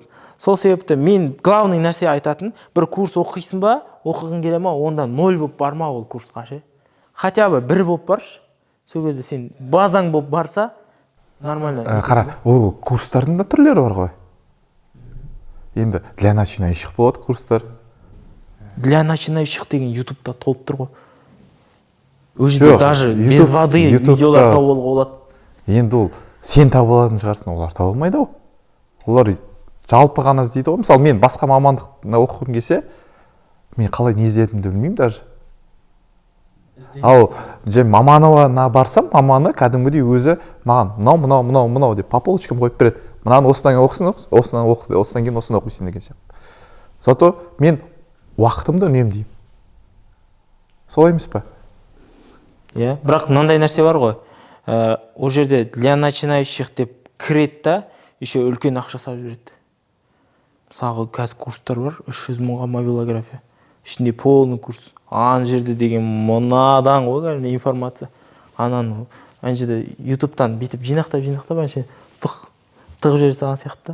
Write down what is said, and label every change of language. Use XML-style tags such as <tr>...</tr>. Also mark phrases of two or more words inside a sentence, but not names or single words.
<kk>Сол себепті мен главный нәрсе айтатын, бір курс оқисың ба, оқығың келе ма, онда 0 болып барма ол курсқа ше.</kk> <ru>Хотя бы</ru> <kk>1 болып баршы. Сол кезде сен базаң болып барса, нормально. Қара, ол курстардың да түрлері бар ғой. Енді</kk> <ru>для начинающих</ru> <kk>болады курстар.</kk> <ru>Для начинающих</ru> <kk>деген ютубта толып тұр ғой.</kk> <ru>Уже даже без воды</ru> <kk>видеолар тауып болады. Енді ол сен тауып алатын шығарсың, олар таба алмайды ғой. Олар жалпы ғана іздейді ғой. Мысалы мен басқа мамандықта оқығым келсе, мен қалай не іздедімді білмеймін даже. Ал маманына барсам, маманы кәдімгідей өзі маған мынау деп</kk> <ru>по полочкам</ru> <kk>қойып береді. Мынаны осыдан кейін осыны оқисың деген сияқты. Зато мен уақытымды үнемдеймін. Солай емес па? Иә, бірақ мынандай нәрсе бар ғой. Ол жерде</kk> <ru>для начинающих</ru> <kk>деп кіреді да, еще үлкен ақша салып жібереді. Мысалы қазір курстар бар, 300 мыңға мобилография. Ішінде</kk> <ru>полный курс.</ru> <kk>Ана жерде деген мынадан ғой информация. Ананы ана жерде ютубтан битіп жинақтап анша тығып жібере салған сияқты.</kk>